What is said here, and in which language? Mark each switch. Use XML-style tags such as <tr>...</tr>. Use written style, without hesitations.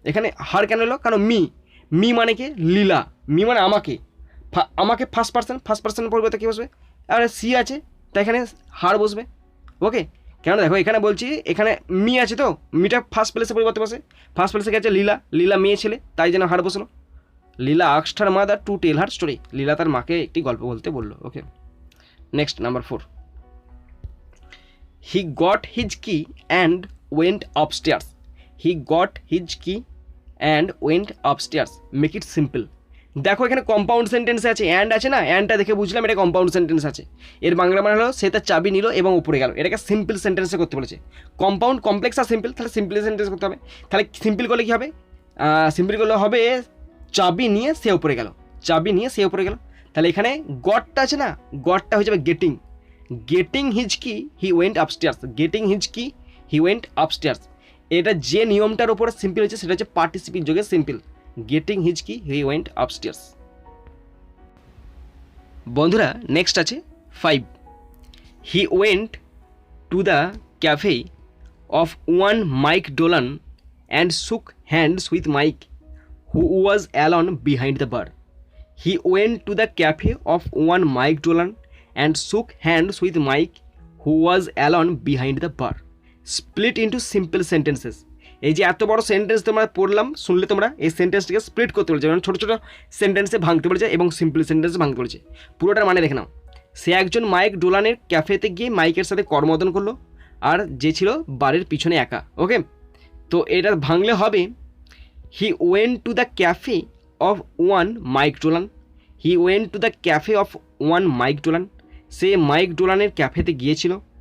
<bn>এখানে হার কেন এলো, কারণ মি মানে কি, লীলা, মি মানে আমাকে, আমাকে ফার্স্ট পার্সন পরিবর্তে কী বসবে, আর সি আছে তাই এখানে হার বসবে। ওকে, কেন দেখো এখানে বলছি, এখানে মি আছে তো, মিটা ফার্স্ট প্লেসে পরিবর্তে বসে, ফার্স্ট প্লেসে গেছে লীলা মেয়ে ছেলে, তাই যেন হার বসলো।</bn> <en>Leela asked her mother to tell her story,</en> <bn>লীলা তার মাকে একটি গল্প বলতে বললো।</bn> <en>Okay, next number 4, he got his key and went upstairs. He got his key and went upstairs. Make it simple.</en> <bn>দেখো এখানে কম্পাউন্ড সেন্টেন্স আছে, অ্যান্ড আছে না, অ্যান্ডটা দেখে বুঝলাম এটা কম্পাউন্ড সেন্টেন্স আছে। এর বাংলা মানে হলো সে তার চাবি নিল এবং উপরে গেল, এটাকে সিম্পল সেন্টেন্সে করতে বলেছে। কম্পাউন্ড, কমপ্লেক্স আর সিম্পল, তাহলে সিম্পল সেন্টেন্স করতে হবে। তাহলে সিম্পল করলে কী হবে, সিম্পল করলে হবে চাবি নিয়ে সে উপরে গেল, চাবি নিয়ে সে উপরে গেল। তাহলে এখানে গটটা আছে না, গটটা হয়ে যাবে</bn> <en>Getting his key he went upstairs, getting his key he went upstairs.</en> <bn>এটা যে নিয়মটার উপরে সিম্পল হয়েছে সেটা হচ্ছে পার্টিসিপিক যোগে সিম্পল,</bn> <en>Getting his key he went upstairs. বন্ধুরা next আছে 5, he went to the cafe of one mic Dolan and shook hands with Mike who was alone behind the bar. হি went to the cafe of one mic ডোলান and shook hands with Mike who was alone behind the bar. Split into simple sentences.</en> <bn>এই যে এত বড় sentence তোমরা পড়লাম, শুনলে তোমরা এই সেন্টেন্সটিকে split করতে বলেছে, মানে ছোটো ছোটো সেন্টেন্সে ভাঙতে বলেছে এবং সিম্পল সেন্টেন্সে ভাঙতে বলেছে। পুরোটার মানে দেখে নাও, সে একজন মাইক ডোলানের ক্যাফেতে গিয়ে মাইকের সাথে করমর্দন করলো, আর যে ছিল বারের পিছনে একা। ওকে, তো এটা ভাঙলে হবে,</bn> <en>he went to the cafe of one Mike Dolan, he went to the cafe of one Mike Dolan,</en> <bn>say mic ডোলানের ক্যাফেতে গিয়েছিল।</bn>